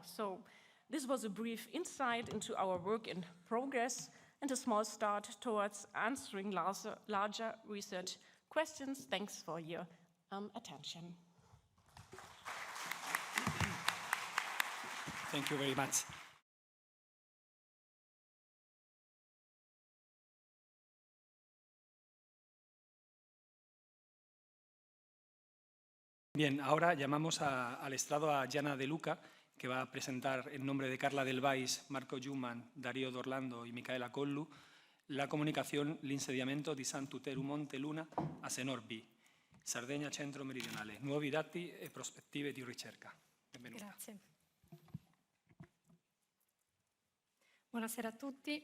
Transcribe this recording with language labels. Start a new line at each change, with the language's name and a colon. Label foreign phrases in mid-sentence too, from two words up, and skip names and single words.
English: So this was a brief insight into our work in progress and a small start towards answering larger research questions. Thanks for your attention. Thank you very much.
Spanish: Bien, ahora llamamos al estrado a Gianna De Luca, que va a presentar en nombre de Carla Del Valls,
Italian: Marco Giuman, Dario D'Orlando y Micaela Collu la comunicazione L'insediamento di Sant'Uteru Monte Luna a Senor B, Sardegna Centro Meridionale, nuovi dati e prospettive di ricerca. Benvenuta. Grazie. Buonasera a tutti.